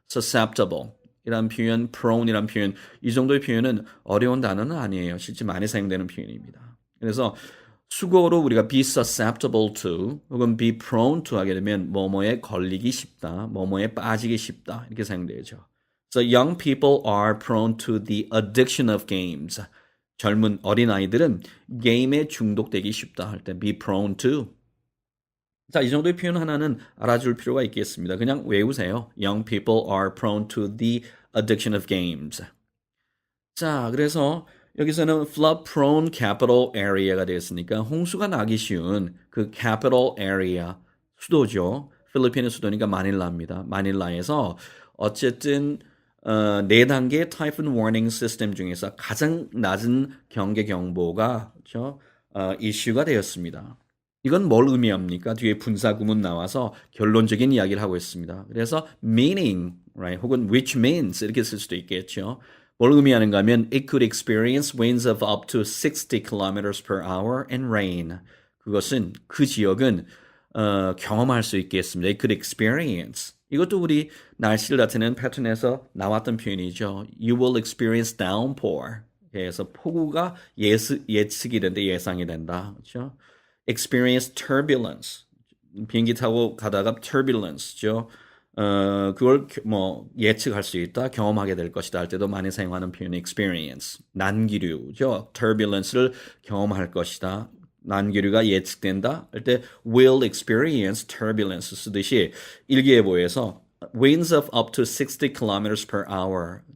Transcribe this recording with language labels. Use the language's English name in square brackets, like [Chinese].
[Korean] susceptible 이란 표현, prone이란 표현, 이 정도의 표현은 어려운 단어는 아니에요. 실제 많이 사용되는 표현입니다. 그래서 수거로 우리가 be susceptible to 혹은 be prone to 하게 되면 뭐뭐에 걸리기 쉽다, 뭐뭐에 빠지기 쉽다 이렇게 사용되죠. [English] So young people are prone to the addiction of games. [Korean] 젊은 어린아이들은 게임에 중독되기 쉽다 할 때 be prone to. 자, 이 정도의 표현 하나는 알아줄 필요가 있겠습니다. 그냥 외우세요. [English] Young people are prone to the addiction of games. [Korean] 자, 그래서 여기서는 flood prone capital area가 되었으니까 홍수가 나기 쉬운 그 capital area 수도죠. 필리핀의 수도니까 마닐라입니다. 마닐라에서 어쨌든 4단계 타이푼 워닝 시스템 중에서 가장 낮은 경계 경보가 이슈가 되었습니다. 이건 뭘 의미합니까? 뒤에 분사 구문 나와서 결론적인 이야기를 하고 있습니다. [English] 그래서 meaning, right? [Korean] 혹은 which means 이렇게 쓸 수도 있겠죠. 뭘 의미하는가 하면 [English] it could experience winds of up to 60 kilometers per hour and rain. [Korean] 그것은 그 지역은 경험할 수 있겠습니다. [English] It could experience. [Korean] 이것도 우리 날씨를 나타내는 패턴에서 나왔던 표현이죠. [English] You will experience downpour. [Korean] 그래서 폭우가 예측이 된다, 예상이 된다. [English] 그렇죠? Experience turbulence. [Korean] 비행기 타고 가다가 turbulence죠. 그걸 뭐 예측할 수 있다, 경험하게 될 것이다 할 때도 많이 사용하는 표현 experience. 난기류죠. turbulence를 경험할 것이다. 난기류가 예측된다 할 때 [English] will experience turbulence [Korean] 쓰듯이 일기예보에서 [English] winds of up to 60 kilometers per hour.